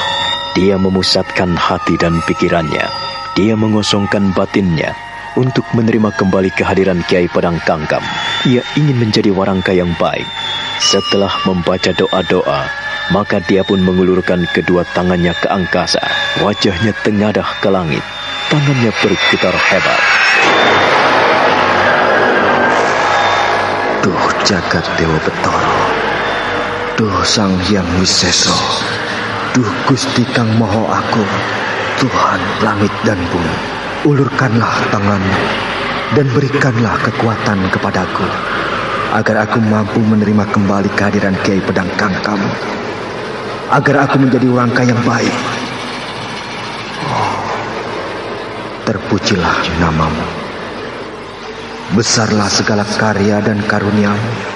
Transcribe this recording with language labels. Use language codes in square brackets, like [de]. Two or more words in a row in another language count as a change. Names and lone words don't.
[id] Dia memusatkan hati dan pikirannya. Dia mengosongkan batinnya untuk menerima kembali kehadiran Kiai Pedang Kangkam. Ia ingin menjadi warangka yang baik. Setelah membaca doa-doa, maka dia pun mengulurkan kedua tangannya ke angkasa. Wajahnya tengadah ke langit. Tangannya bergetar hebat. [jv] Duh jagat Dewa Betara, duh Sang Hyang Wiseso, duh Gusti Kang Moho Agung, [id] Tuhan langit dan bumi, ulurkanlah tanganmu dan berikanlah kekuatan kepadaku agar aku mampu menerima kembali kehadiran Kiai Pedang Kangkam, agar aku menjadi warangka yang baik. Terpujilah namamu, besarlah segala karya dan karuniamu.